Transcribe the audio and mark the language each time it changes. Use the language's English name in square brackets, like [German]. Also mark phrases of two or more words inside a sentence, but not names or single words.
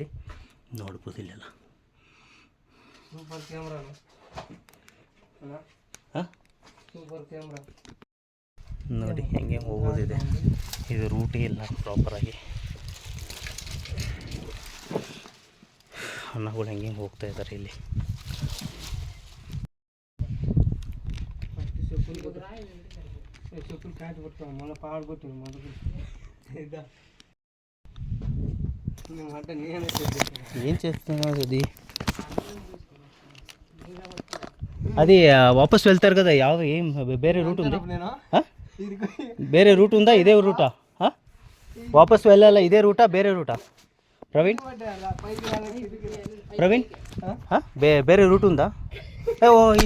[Kannada] ನೋಡ್ಬೋದು ಇಲ್ಲೆಲ್ಲ. ನೋಡಿ ಹೆಂಗೆ ಹೋಗೋದಿದೆ. ಇದು ರೂಟೇ ಇಲ್ಲ ಪ್ರಾಪರಾಗಿ. ಅಣ್ಣಗಳು ಹೆಂಗೆ ಹೋಗ್ತಾ ಇದ್ದಾರೆ ಇಲ್ಲಿ. [Telugu] ఏం చేస్తున్నావు అది? అది వాపస్ వెళ్తారు కదా, ఏం [Kannada] ಬೇರೆ ರೂಟ್ [Telugu] ఉందా? [Kannada] ಬೇರೆ ರೂಟ್ [Telugu] ఉందా? ఇదే రూటా? వాపస్ వెళ్ళాలా ఇదే రూటా [Kannada] ಬೇರೆ ರೂಟಾ? [Telugu] ప్రవీణ్ [Kannada] ಬೇರೆ ರೂಟ್ [Telugu] ఉందా? ఓ